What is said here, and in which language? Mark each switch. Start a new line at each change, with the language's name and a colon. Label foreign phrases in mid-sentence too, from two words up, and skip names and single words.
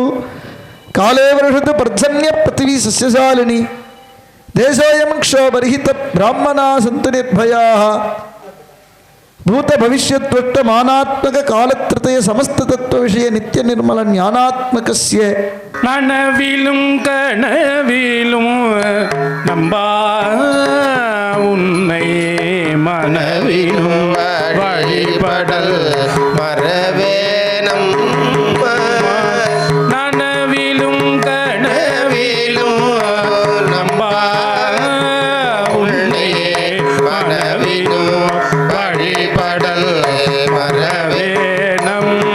Sanskrit: काले वर्षतु पर्जन्य पृथिवी सस्यशालिनी देशोऽयं क्षोभरहित ब्राह्मणाः सन्तु निर्भयाः। भूत भविष्यत् वर्तमानात्मक कालत्रतय समस्त तत्व विषय नित्य निर्मल ज्ञानात्मकस्य
Tamil: நனவிலும் கனவிலும் நம்பா உன்னை மனவிலும் வழிபடல் மரவேனம் நனவிலும் கனவிலும் நம்பா உன்னை மனவிலும் வழிபடல் மரவேனம்